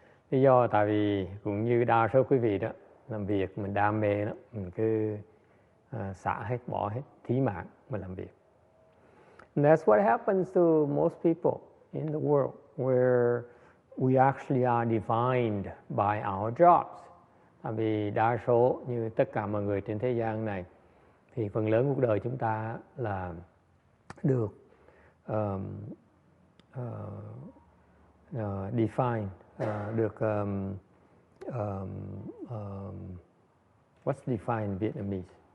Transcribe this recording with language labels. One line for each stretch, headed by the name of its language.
Vietnamese: Lý do tại vì cũng như đa số quý vị đó, làm việc mình đam mê đó, mình cứ xả hết, bỏ hết, thí mạng mà làm việc.
English: And that's what happens to most people in the world, where we actually are defined by our jobs.
Vietnamese: Tại vì đa số như tất cả mọi người trên thế gian này thì phần lớn cuộc đời chúng ta là được defined, được
English: what's defined in Vietnamese?